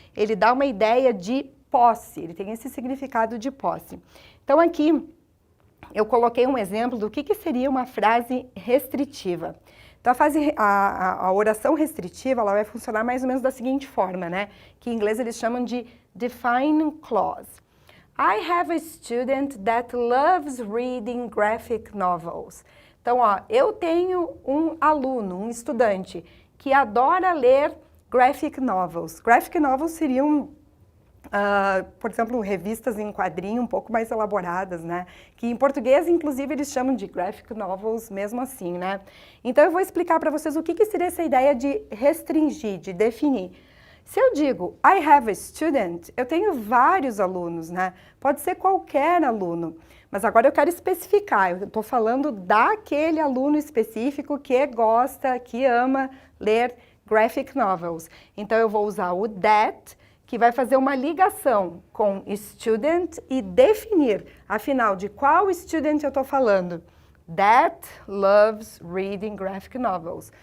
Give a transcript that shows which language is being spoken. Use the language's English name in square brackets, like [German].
[Portuguese] Ele dá uma ideia de posse, ele tem esse significado de posse. Então aqui eu coloquei um exemplo do que seria uma frase restritiva. Então a oração restritiva ela vai funcionar mais ou menos da seguinte forma, né? Que em inglês eles chamam de defining clause. [English] I have a student that loves reading graphic novels. [Portuguese] Então, ó, eu tenho um aluno, um estudante, que adora ler graphic novels. Graphic novels seriam, por exemplo, revistas em quadrinho um pouco mais elaboradas, né? Que em português, inclusive, eles chamam de graphic novels mesmo assim, né? Então, eu vou explicar para vocês o que seria essa ideia de restringir, de definir. Se eu digo, [English] I have a student, [Portuguese] eu tenho vários alunos, né? Pode ser qualquer aluno. Mas agora eu quero especificar, eu estou falando daquele aluno específico que gosta, que ama ler graphic novels. Então, eu vou usar o [English] that, [Portuguese] que vai fazer uma ligação com student e definir, afinal, de qual student eu estou falando. [English] That loves reading graphic novels.